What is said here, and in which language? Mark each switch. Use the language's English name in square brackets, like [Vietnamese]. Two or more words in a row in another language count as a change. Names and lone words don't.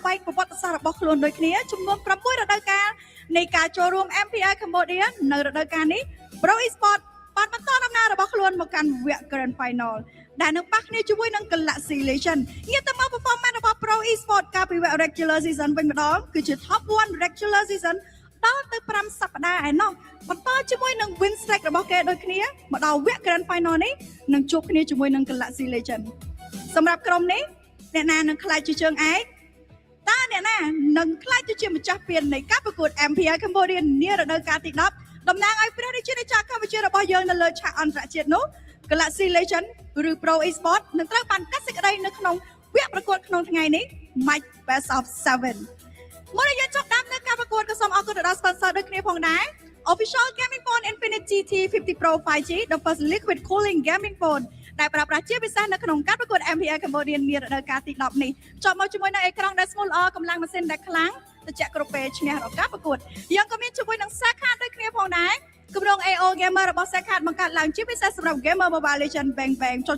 [Khmer] បែកប្រវត្តិសាស្ត្ររបស់ខ្លួនដូចគ្នាចំនួន6រដូវកាលនៃការចូលរួម MPL Cambodia នៅរដូវកាលនេះ Pro Esport បានបន្តដំណើររបស់ខ្លួនមកកាន់វគ្គ [English] Grand Final [Khmer] ដែលនឹងប៉ះគ្នាជាមួយនឹង Galaxy Legend ងាកទៅមើល performance របស់ Pro Esport កាលពីវគ្គ Regular Season វិញម្ដងគឺជា [English] Top 1 Regular Season [Khmer] ដល់ទៅ5សប្តាហ៍ឯណោះបន្តជាមួយនឹង [English] win streak [Khmer] របស់គេដូចគ្នាមកដល់វគ្គ [English] Grand Final [Khmer] នេះនឹងជួបគ្នាជាមួយនឹង Galaxy Legend សម្រាប់ក្រុមនេះអ្នកណានឹងក្លាយជាជើងឯកតើអ្នកណានឹងក្លាយទៅជាម្ចាស់ពាននៃការប្រកួត MPL Cambodia នារដូវកាលទី10 តំណាងឲ្យព្រះរាជាណាចក្រកម្ពុជារបស់យើងនៅលើឆាកអន្តរជាតិនោះ Galaxy Legend ឬ Pro Esports នឹងត្រូវបានកាត់សេចក្តីនៅក្នុងវគ្គប្រកួតក្នុងថ្ងៃនេះ [English] Match Best of 7 [Khmer] មុននឹងយើងចាប់ផ្ដើមនៅការប្រកួតក៏សូមអរគុណទៅដល់ sponsor ដូចគ្នាផងដែរ [English] Official Gaming Phone [Khmer] Infinity GT50 Pro 5G [English] the first liquid cooling gaming phone [Khmer] ដែលប្រើប្រាស់ជាពិសេសនៅក្នុងការប្រកួត MPL Cambodia នារដូវកាលទី10នេះចប់មកជាមួយនឹងអេក្រង់ដែលស្មូលល្អកម្លាំងម៉ាស៊ីនដែលខ្លាំងត្រជាក់គ្រប់ពេលឈ្នះ រាល់ការប្រកួតយើងក៏មានជាមួយនឹង Sakat ដូចគ្នាផងដែរគម្រោង AO Gamer របស់ Sakat បង្កើតឡើងជាពិសេសសម្រាប់ Gamer Mobile Legend Bang Bang ចូល